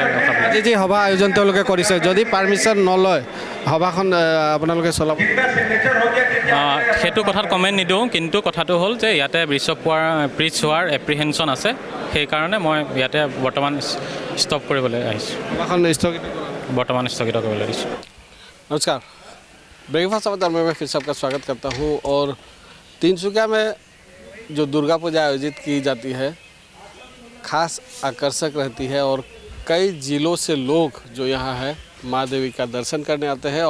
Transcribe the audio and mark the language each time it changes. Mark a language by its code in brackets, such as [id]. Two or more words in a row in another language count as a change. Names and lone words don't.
[as] আজি যি সভা আয়োজন তেওঁলোকে কৰিছে, যদি পাৰ্মিশ্যন নলয় সভাখন আপোনালোকে চলাব? সেইটো কথাত কমেণ্ট নিদিওঁ, কিন্তু কথাটো হ'ল যে ইয়াতে ব্ৰিজ হোৱাৰ এপ্ৰিহেনশ্যন আছে। সেইকাৰণে মই ইয়াতে বৰ্তমান ষ্টপ কৰিবলৈ আহিছোঁ। সভাখন বৰ্তমান স্থগিত কৰিবলৈ দিছোঁ। [hi] नमस्कार, ब्रेकफास्ट समाचार में फिर सबका स्वागत करता हूँ। और तिनसुकिया में जो दुर्गा पूजा आयोजित की जाती है खास आकर्षक रहती है और कई ज़िलों से लोग जो यहाँ है माँ देवी का दर्शन करने आते हैं।